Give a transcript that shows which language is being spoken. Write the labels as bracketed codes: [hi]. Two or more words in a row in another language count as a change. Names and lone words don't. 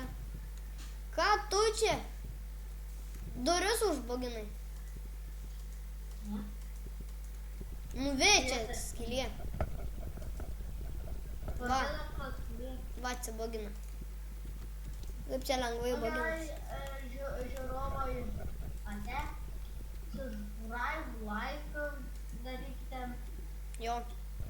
[lt] Ką tu čia? Duris užbuginai. Ne? Nu vėčia skylė. Va, atsibugina. Kaip čia lengvai buginas. Žiūrovai ate, [en] subscribe, like, [lt] darykite. Jo.